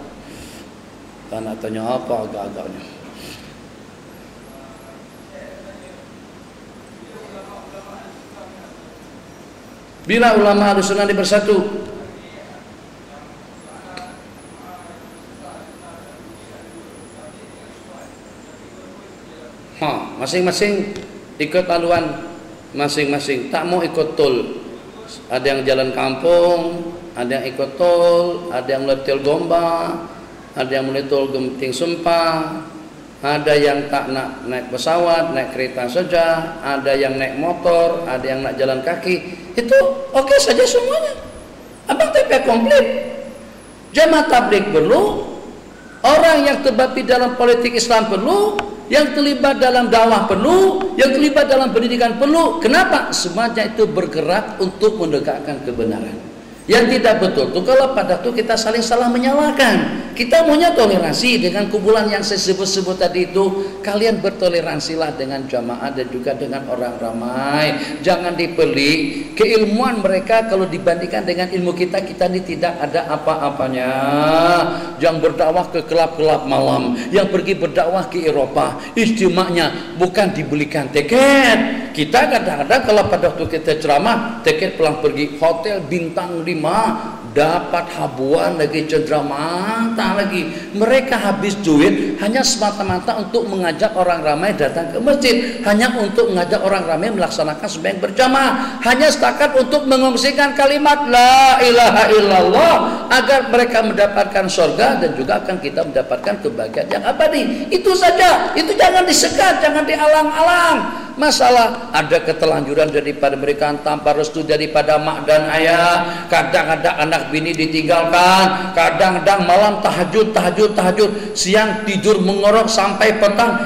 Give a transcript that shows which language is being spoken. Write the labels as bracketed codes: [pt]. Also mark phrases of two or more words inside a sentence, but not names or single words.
[ms] Nak tanya apa agak-agaknya? Bila ulama Ahlussunnah bersatu, masing-masing ikut haluan masing-masing, tak mau ikut tol. Ada yang jalan kampung, ada yang ikut tol, ada yang mulai tol Gomba, ada yang mulai tol Genting Sumpah, ada yang tak nak naik pesawat, naik kereta saja, ada yang naik motor, ada yang nak jalan kaki. Itu oke saja semuanya. Abang TP komplit. Jamaah tabligh perlu, orang yang terlibat dalam politik Islam perlu, yang terlibat dalam dakwah perlu, yang terlibat dalam pendidikan perlu. Kenapa? Semuanya itu bergerak untuk menegakkan kebenaran. Yang tidak betul tuh kalau pada tuh kita salah menyalahkan. Kita maunya toleransi dengan kumpulan yang saya sebut tadi itu. Kalian bertoleransilah dengan jamaah dan juga dengan orang ramai. Jangan dipelik. Keilmuan mereka kalau dibandingkan dengan ilmu kita ini tidak ada apa-apanya. Yang berdakwah ke kelab-kelab malam, yang pergi berdakwah ke Eropa, istimanya bukan dibelikan tiket. Kita kadang-kadang kalau pada waktu kita ceramah, tiket pulang pergi hotel bintang 5, dapat habuan lagi, cendera mata lagi. Mereka habis duit hanya semata-mata untuk mengajak orang ramai datang ke masjid, hanya untuk mengajak orang ramai melaksanakan sembahyang berjamaah, hanya setakat untuk mengungsikan kalimat [ar] لا إله إلا الله [ms] agar mereka mendapatkan surga dan juga akan kita mendapatkan kebahagiaan yang abadi. Itu saja. Itu jangan disekat, jangan dialang-alang. Masalah ada ketelanjuran daripada mereka tanpa restu daripada mak dan ayah. Kadang-kadang anak bini ditinggalkan, kadang-kadang malam tahajud, siang tidur mengorok sampai petang.